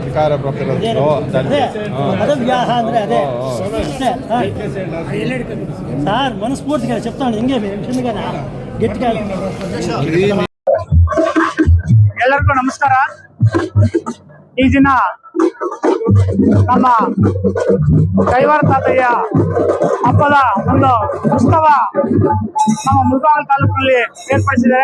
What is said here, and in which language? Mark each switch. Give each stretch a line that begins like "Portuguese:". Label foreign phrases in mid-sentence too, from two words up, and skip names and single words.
Kannada: ಪದವ್ಯಾಹ ಅಂದರೆ ಅದೇ
Telugu: సార్ మనస్ఫూర్తిగా చెప్తాను ఇంకే చిన్నగా గట్టిగా
Kannada: ಎಲ್ಲರಿಗೂ ನಮಸ್ಕಾರ. ಈ ದಿನ ನಮ್ಮ ಕೈವಾರ ತಾತಯ್ಯ ಹಬ್ಬದ ಒಂದು ಉತ್ಸವ ನಮ್ಮ ಮುಳಬಾಗಿಲು ತಾಲೂಕಿನಲ್ಲಿ ಏರ್ಪಡಿಸಿದ್ದಾರೆ.